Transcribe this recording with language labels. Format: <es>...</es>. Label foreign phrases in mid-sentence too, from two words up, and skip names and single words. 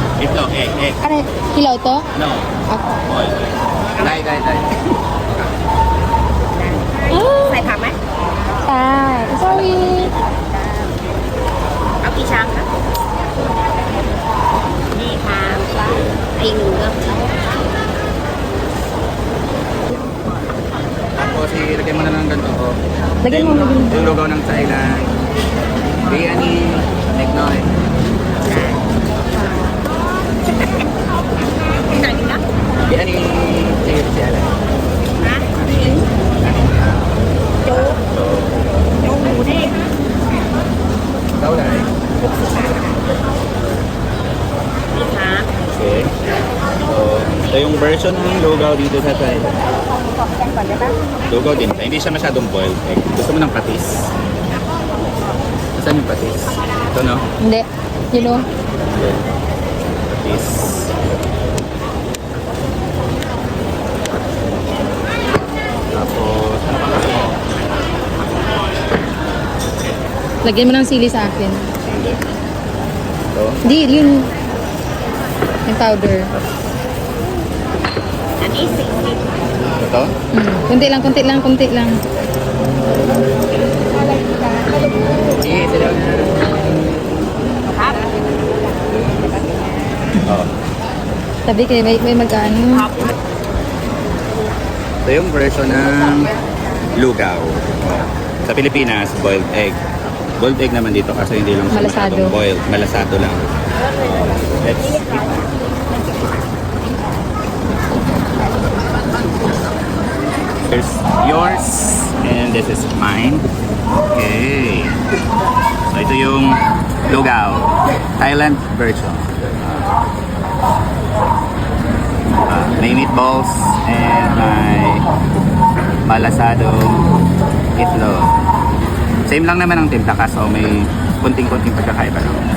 <tl>Ito, eh. Ano, hilaw to?</tl> <en>No.</en> <tl>Ako.</tl> <en>Boil. Dai.</en> <th>ใส่ผักไหม ใช่ sorry เอากี่ชามคะนี่ค่ะไอ้หนูก็</th> <tl>Tapos, ilagay mo na ng ganito. Oh. Lagyan mo, lagyan mo. Yung lugaw ng Thailand. Biryani. Niknoy.</tl> <th>ที่ไหนดีนะ</th> <tl>Biryani. Sige, siya lang.</tl> <th>นะโจ๊กโจ๊กหมูเด้ง</th> <tl>Ikaw lang.</tl> <th>นี่ค่ะ</th> <en>Okay.</en> <tl>So, ito yung version ng lugaw dito sa Thailand.</tl> <th>กรอบแกงก่อนได้ปะ</th> <tl>Lugaw din. Hindi siya masyadong</tl> <en>boiled egg.</en> <tl>Gusto mo ng patis? Saan yung patis? Ito, no? Hindi.</tl> <en>You know?</en> <tl>Yan. Patis. Tapos, ano pa kasi? Lagyan mo ng sili sa akin. Hindi. Ito. Hindi, yun. Yung powder.</tl> <th>อันนี้สิ</th> <tl>Ito. Kunti lang, kunti lang, kunti lang. Sige, sila.</tl> <th>ครับ</th> <tl>Oh. Sabi kayo, may mag-ano.</tl> <th>ครับ</th> <tl>Ito yung version ng lugaw. Oh. Sa Pilipinas,</tl> <en>boiled egg. Boiled egg</en> <tl>naman dito kasi hindi lang siya Malasado. masyadong boiled. Malasado lang.</tl> <en>Let's eat. Here's yours and this is mine.</en> <tl>Okay. So ito yung lugaw. Thailand version. May</tl> <en>meatballs and</en> <tl>may malasado itlog. Same lang naman ang timpla kaso may kunting-kunting pagkakaiba lang.</tl>